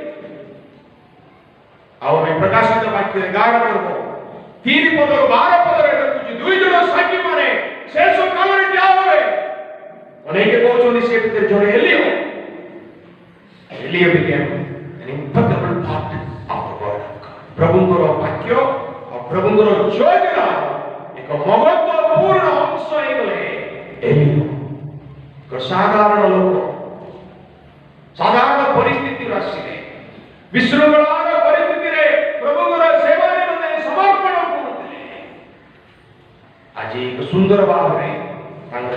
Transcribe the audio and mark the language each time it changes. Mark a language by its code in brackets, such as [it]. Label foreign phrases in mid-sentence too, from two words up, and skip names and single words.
[or] ଆଉ ଆମେ ପ୍ରକାଶିତ ବାକ୍ୟ 11 ପର୍ବ 3 ପଦରୁ 12 ପଦରେ ଦେଖୁଛୁ ଦୁଇ ଜଣ ସାକ୍ଷୀମାନେ ଶେଷ କାଳରେ ଠିଆ ହେବେ ଅନେକ କହୁଛନ୍ତି ସେ ଭିତରେ ଜଣେ ଏଲିୟ [en] became an impeccable part of the word of God [or] ପ୍ରଭୁଙ୍କର ବାକ୍ୟ ଆଉ ପ୍ରଭୁଙ୍କର ଯୋଜନା ଏକ ମହତ୍ୱପୂର୍ଣ୍ଣ ଅଂଶ ହେଇଗଲେ ଏଲିୟ ଏକ ସାଧାରଣ ଲୋକ ସାଧାରଣ ପରିସ୍ଥିତିରୁ ଆସିଲେ ବିଶୃଙ୍ଖଳାର ପରିସ୍ଥିତିରେ ପ୍ରଭୁଙ୍କର ସେବା ନିମନ୍ତେ ସମର୍ପଣ କରୁଥିଲେ ଆଜି ଏକ ସୁନ୍ଦର ଭାବରେ ତାଙ୍କର